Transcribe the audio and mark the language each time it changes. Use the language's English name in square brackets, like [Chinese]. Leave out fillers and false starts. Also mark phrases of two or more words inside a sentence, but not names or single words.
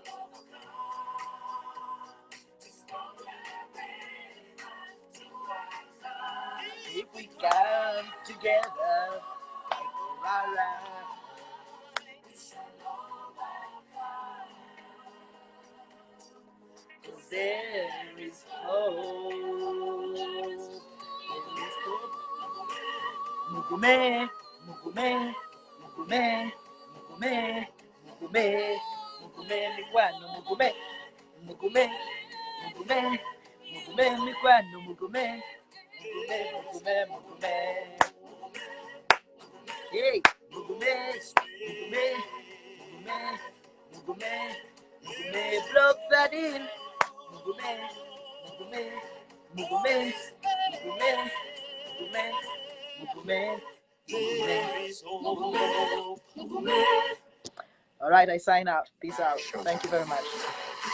[English] If we come together, there is hope. There is hope. [Ganda] Mugume, mugume, mugume, mugume, mugume, mugume, mikwano, mugume, mugume, mugume, mugume, mikwano, mugume, mugume, mugume, mugume. Hey, mugume, mugume, mugume, mugume, mugume, Block 13. Mugume, mugume, mugume, mugume, mugume, mugume, mugume, mugume. [English] All right, I sign out. Peace out. Thank you very much.